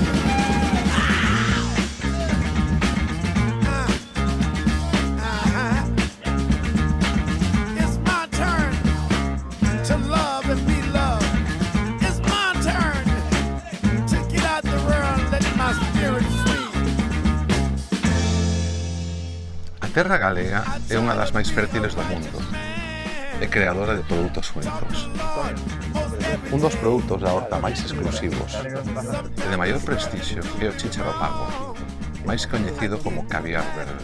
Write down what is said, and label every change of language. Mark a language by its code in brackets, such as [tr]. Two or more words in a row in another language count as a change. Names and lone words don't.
[en] It's my turn to love and be loved. It's my turn to get out the world and let my spirit free. [gl] A terra galega é unha das máis fértiles do mundo e creadora de produtos únicos. Un dos produtos da horta máis exclusivos e de maior prestixio é o chícharo pago, máis coñecido como caviar verde.